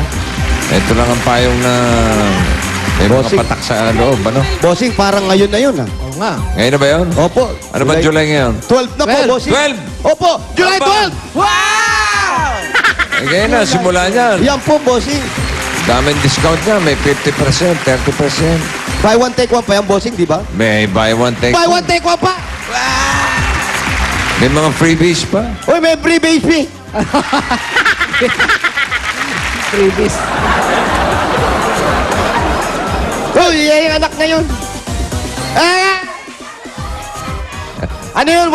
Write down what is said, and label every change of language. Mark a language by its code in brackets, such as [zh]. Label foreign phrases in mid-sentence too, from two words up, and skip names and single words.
[tl] Ito lang ang payong na may mga Bossing. patak sa loob, ano? Bossing, parang ngayon na yun, ha? Oo nga. Ngayon na ba yun? Opo. Ano ba July ngayon? 12 na po, 12. bossing. 12! Opo, July Aba. 12! Wow! Eh, ngayon na, simula niyan. Yan po, bossing. Daming discount niya, may 50%, 30%. [en] Buy one, take one [tl] pa yan, bossing, di ba? May [en] buy one, take Buy one. one, take one pa! [tl] May mga freebies pa. Uy, may free baby! Freebies. Uy, yan yung anak na yun. Ah! Ano yun?